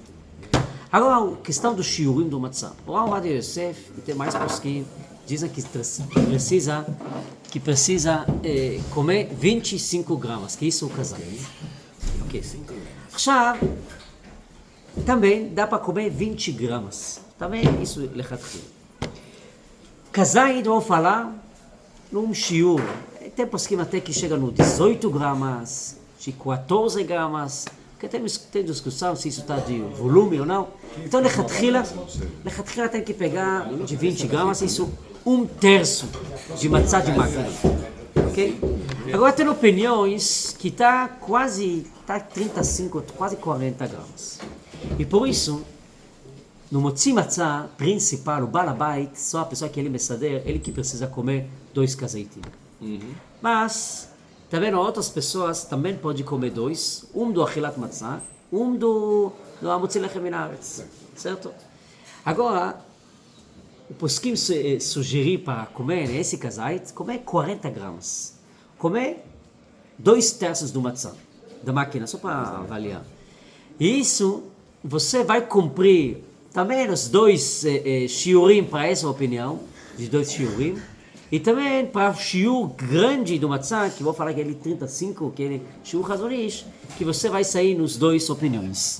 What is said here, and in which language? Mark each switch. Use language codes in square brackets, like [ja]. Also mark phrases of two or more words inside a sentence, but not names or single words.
[pt] Agora, a questão do shiurim do matzá. O Rav Yosef, e tem mais posquim, dizem que precisa comer 25 gramas, que isso é o casal. Ok. עכשיו, também dá para comer 20 gramas. Também isso é lechatchila. Kazait, vou falar, num shiur. Tem posquim até que chega no 18 gramas, de 14 gramas, porque tem discussão se isso está de volume ou não. Então, lechatchila tem que pegar de 20 gramas, isso 1/3 de matzá de máquina. Ok? Agora tem opiniões que está quase 35, quase 40 gramas. E por isso, no [he] מוציא מצה [pt] principal, o balabait, só a pessoa que ele mesader, ele que precisa comer 2 kazeitim. Mas, também outras pessoas também podem comer 2, do [he] אכילת מצה, [pt] do [he] מוציא לחם מן הארץ. [pt] Certo? Agora, o posquim sugerir para comer esse kazait, comer 40 gramas. Comer 2/3 do matzá, da máquina, só para avaliar. E isso, você vai cumprir também os 2 shiurim para essa opinião, de 2 shiurim, e também para o shiur grande do matzá, que vou falar que ele 35, que ele shiur hazonish, que você vai sair nos 2 opiniões.